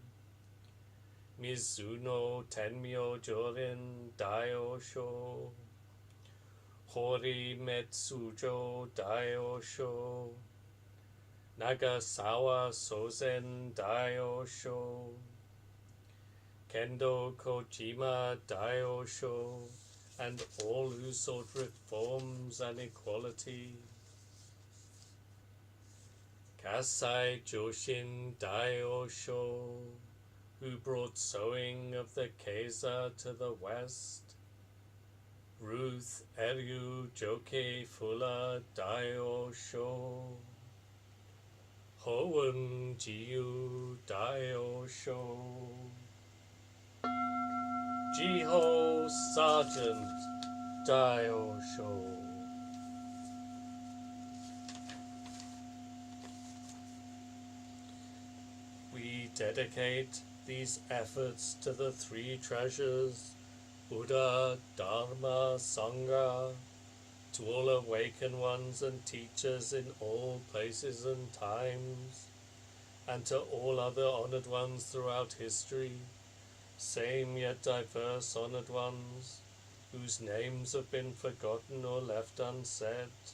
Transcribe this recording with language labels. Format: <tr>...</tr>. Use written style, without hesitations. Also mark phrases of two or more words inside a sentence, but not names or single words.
<en>Mizuno Tenmyo Jorin Daio Sho Hori Metsujo Daio Sho Nagasawa Sozen Daio Sho Kendo Kojima Daio Sho, and all who sought reforms and equality. Kasai Joshin Daio Sho, who brought sowing of the Keiza to the west. Ruth Eryu Joke Fula Daio Sho, Hoen Jiu Daio Sho, Jiho Sergeant Daio Sho. We dedicate these efforts to the three treasures, Buddha, Dharma, Sangha, to all awakened ones and teachers in all places and times, and to all other honored ones throughout history, same yet diverse honored ones, whose names have been forgotten or left unsaid.</en>